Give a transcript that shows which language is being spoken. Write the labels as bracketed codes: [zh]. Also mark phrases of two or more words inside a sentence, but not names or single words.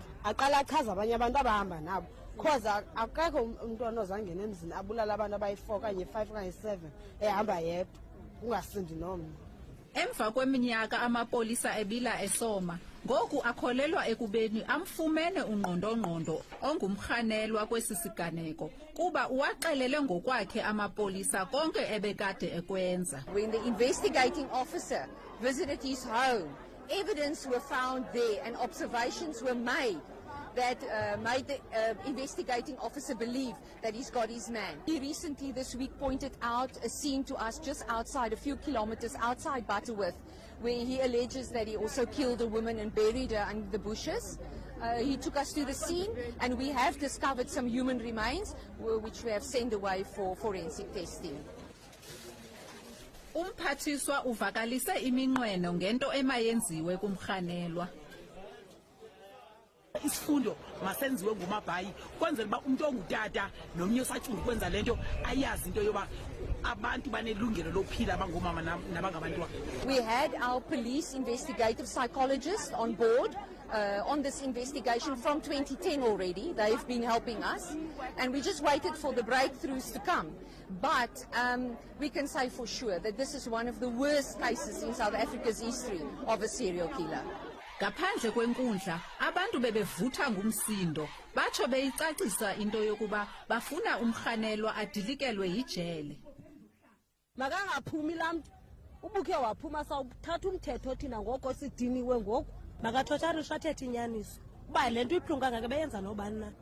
[xh] Aqala achaza abanye abantu abahamba nabo. Khoza akekho umntwana ozangena emzini abulala abantu abayi-4 okanye 5 okanye 7 ehamba yedwa ungasindi nomnye. Emva kweminyaka amapolisa ebila esoma, ngoku akholelwa ekubeni amfumene ungqondongqondo ongumrhanelwa kwesi siganeko kuba uwaxelele ngokwakhe amapolisa konke ebekade ekwenza. [en] When the investigating officer visited his home, evidence were found there and observations were made that made the investigating officer believe that he's got his man. He recently this week pointed out a scene to us just outside, a few kilometers outside Butterworth, where he alleges that he also killed a woman and buried her under the bushes. He took us to the scene and we have discovered some human remains which we have sent away for forensic testing. [xh] Umphathiswa uvakalise iminqweno ngento emayenziwe kumrhanelwa. Isifundo masenziwe ngumabhayi kwenzela uba umuntu ongutata nomnye osacinga ukwenza lento ayazi into yoba abantu banelungelo lokuphila abangomama nabangabantwana. [en] We had our police investigative psychologists on board on this investigation from 2010 already. They've been helping us, and we just waited for the breakthroughs to come. But we can say for sure that this is one of the worst cases in South Africa's history of a serial killer. [xh] Ngaphandle kwenkundla abantu bebevutha ngumsindo batsho beyicacisa into yokuba bafuna umrhanelwa adilikelwe yijele. Makangaphumi lamntu ubukhe waphuma sawuthatha umthetho thina ngoko sidiniwe ngoku makathotsharisha athethe inyaniso uba le nto ibuhlungu ngeke beyenza nobani na.